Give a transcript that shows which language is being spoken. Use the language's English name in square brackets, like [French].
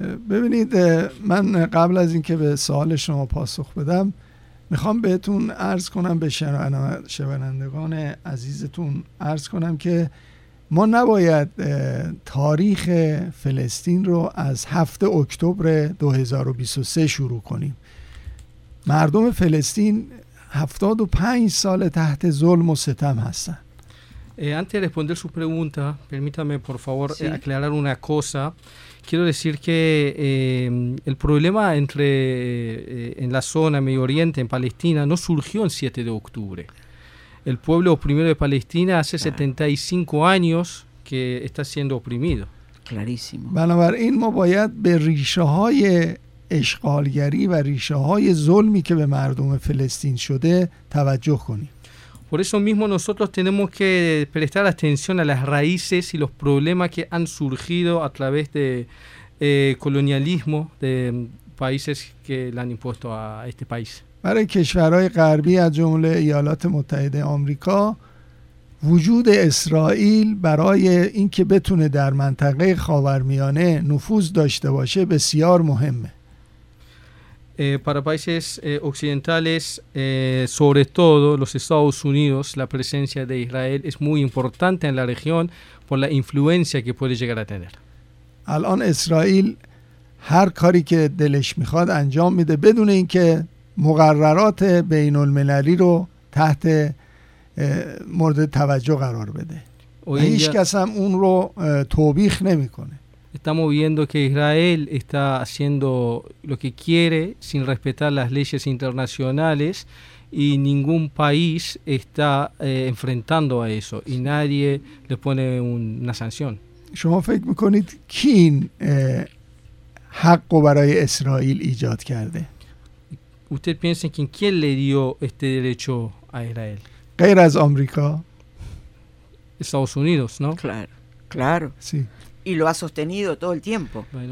[Persian] ببینید من قبل از اینکه به سوال شما پاسخ بدم میخوام بهتون عرض کنم به شنوندگان عزیزتون عرض کنم که ما نباید تاریخ فلسطین رو از 7 اکتبر 2023 شروع کنیم. مردم فلسطین 75 سال تحت ظلم و ستم هستن. [Spanish] Antes de responder su pregunta, permítame por favor aclarar una cosa. Quiero decir que el problema entre en la zona Medio Oriente en Palestina no surgió el 7 de octubre. El pueblo oprimido de Palestina hace 75 años que está siendo oprimido. Clarísimo. [Persian] بنابراین ما باید به ریشه های اشغالگری و ریشه های ظلمی که به مردم فلسطین شده توجه کنیم. [Spanish] Por eso mismo nosotros tenemos que prestar atención a las raíces y los problemas que han surgido a través de colonialismo de países que le han impuesto a este país. [Persian] برای کشورهای غربی از جمله ایالات متحده آمریکا وجود اسرائیل برای اینکه بتونه در منطقه خاورمیانه نفوذ داشته باشه بسیار مهمه. [Spanish] Para países occidentales, sobre todo los Estados Unidos, la presencia de Israel es muy importante en la región por la influencia que puede llegar a tener. [Persian] الان اسرائیل هر کاری که دلش میخواد انجام میده بدون اینکه مقررات بین المللی رو تحت مورد توجه قرار بده. هیچ کس هم اون رو توبیخ نمی کنه. [Spanish] Estamos viendo que Israel está haciendo lo que quiere sin respetar las leyes internacionales y ningún país está enfrentando a eso y nadie le pone una sanción. [Persian] شما فکر میکنید کین حق رو برای اسرائیل ایجاد کرده؟ [Spanish] Usted piensa que ¿quién le dio este derecho a Israel? [Persian] غیر از آمریکا. [Spanish] Estados Unidos, ¿no? Claro. Claro. Sí. Y lo ha sostenido todo el tiempo.